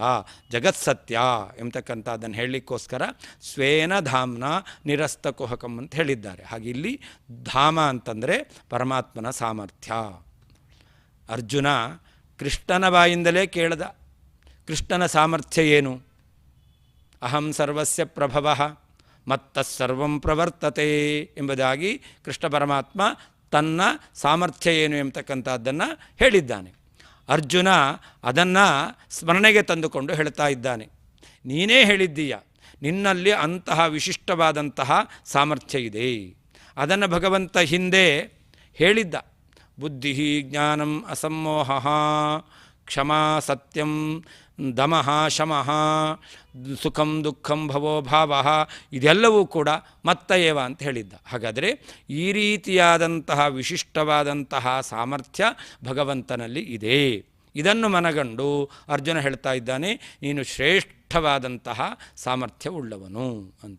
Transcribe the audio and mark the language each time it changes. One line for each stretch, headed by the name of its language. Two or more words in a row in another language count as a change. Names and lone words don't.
Kannada: ಜಗತ್ಸತ್ಯ ಎಂಬತಕ್ಕಂಥದ್ದನ್ನು ಹೇಳಲಿಕ್ಕೋಸ್ಕರ
Sanskrit: ಸ್ವೇನಧಾಮ್ನ ನಿರಸ್ತ ಕುಹಕಂ
Kannada: ಅಂತ ಹೇಳಿದ್ದಾರೆ. ಹಾಗೆ ಇಲ್ಲಿ ಧಾಮ ಅಂತಂದರೆ ಪರಮಾತ್ಮನ ಸಾಮರ್ಥ್ಯ. ಅರ್ಜುನ ಕೃಷ್ಣನ ಬಾಯಿಂದಲೇ ಕೇಳ್ದ, ಕೃಷ್ಣನ ಸಾಮರ್ಥ್ಯ ಏನು?
Sanskrit: ಅಹಂ ಸರ್ವಸ್ಯ ಪ್ರಭವಃ ಮತ್ತಸ್ಸರ್ವಂ ಪ್ರವರ್ತತೆ
Kannada: ಎಂಬುದಾಗಿ ಕೃಷ್ಣ ಪರಮಾತ್ಮ ತನ್ನ ಸಾಮರ್ಥ್ಯ ಏನು ಎಂಬತಕ್ಕಂಥದ್ದನ್ನು ಹೇಳಿದ್ದಾನೆ. ಅರ್ಜುನ ಅದನ್ನು ಸ್ಮರಣೆಗೆ ತಂದುಕೊಂಡು ಹೇಳ್ತಾ ಇದ್ದಾನೆ. ನೀನೇ ಹೇಳಿದ್ದೀಯ, ನಿನ್ನಲ್ಲಿ ಅಂತಹ ವಿಶಿಷ್ಟವಾದಂತಹ ಸಾಮರ್ಥ್ಯ ಇದೆ. ಅದನ್ನು ಭಗವಂತ ಹಿಂದೆ ಹೇಳಿದ್ದ.
Sanskrit: ಬುದ್ಧಿ ಜ್ಞಾನಂ ಅಸಮ್ಮೋಹ ಕ್ಷಮಾ ಸತ್ಯಂ ದಮಃ ಶಮಃ ಸುಖಂ ದುಃಖಂ ಭವೋ ಭಾವ,
Kannada: ಇದೆಲ್ಲವೂ ಕೂಡ ಮತ್ತಯೇವ ಅಂತ ಹೇಳಿದ್ದ. ಹಾಗಾದರೆ ಈ ರೀತಿಯಾದಂತಹ ವಿಶಿಷ್ಟವಾದಂತಹ ಸಾಮರ್ಥ್ಯ ಭಗವಂತನಲ್ಲಿ ಇದೆ. ಇದನ್ನು ಮನಗಂಡು ಅರ್ಜುನ ಹೇಳ್ತಾ ಇದ್ದಾನೆ, ನೀನು ಶ್ರೇಷ್ಠವಾದಂತಹ ಸಾಮರ್ಥ್ಯವುಳ್ಳವನು ಅಂತ.